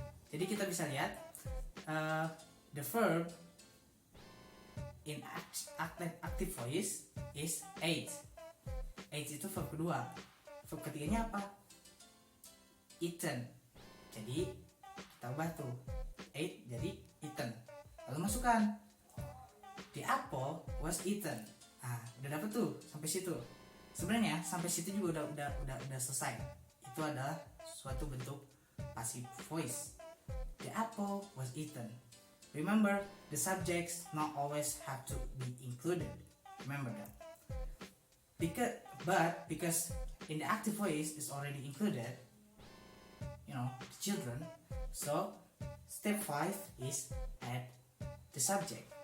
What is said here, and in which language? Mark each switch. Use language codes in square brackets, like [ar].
[id] Jadi kita bisa lihat [en] the verb in active voice is ate. [id] Ate itu verb kedua. Verb ketiganya apa? Eaten. Jadi kita ubah tuh ate jadi eaten. Lalu masukkan [en] the apple was eaten. [id] Nah, udah dapet tuh sampai situ. Sebenarnya sampai situ juga udah selesai. Itu adalah suatu bentuk passive voice. [en] The apple was eaten. Remember, the subjects not always have to be included. Remember that. Because in the active voice is already included, the children. So step 5 is add the subject.